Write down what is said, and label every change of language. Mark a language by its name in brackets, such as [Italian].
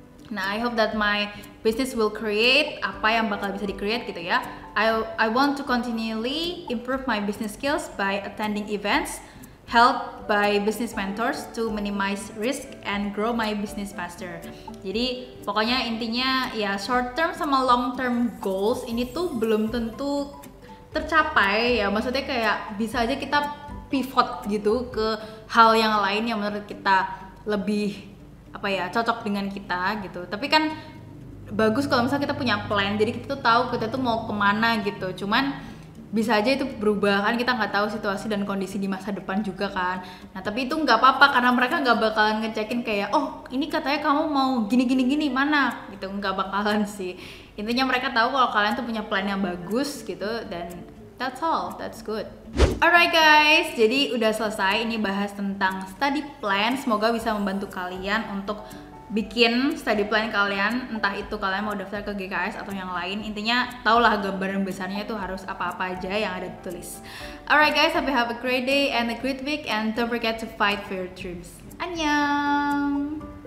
[English] Nah, I hope that my business will create [Indonesian] apa yang bakal bisa di-create gitu ya. [English] I want to continually improve my business skills by attending events held by business mentors to minimize risk and grow my business faster. [Indonesian] Jadi pokoknya intinya ya short term sama long term goals ini tuh belum tentu tercapai ya, maksudnya kayak bisa aja kita pivot gitu ke hal yang lain yang menurut kita lebih apa ya cocok dengan kita gitu. Tapi kan bagus kalau misalnya kita punya plan, jadi kita tuh tahu kita tuh mau kemana gitu. Cuman bisa aja itu berubah kan, kita nggak tahu situasi dan kondisi di masa depan juga kan. Nah tapi itu nggak apa-apa karena mereka nggak bakalan ngecekin kayak oh ini katanya kamu mau gini mana gitu, nggak bakalan sih. Intinya mereka tahu kalau kalian tuh punya plan yang bagus gitu, dan [English] that's all, that's good. Alright guys, [Indonesian] jadi udah selesai ini bahas tentang study plan. Semoga bisa membantu kalian untuk bikin study plan kalian, entah itu kalian mau daftar ke GKS atau yang lain. Intinya taulah gambaran besarnya itu harus apa-apa aja yang ada ditulis. [English] Alright guys, hope you have a great day and a great week, and don't forget to fight for your dreams. Annyeong!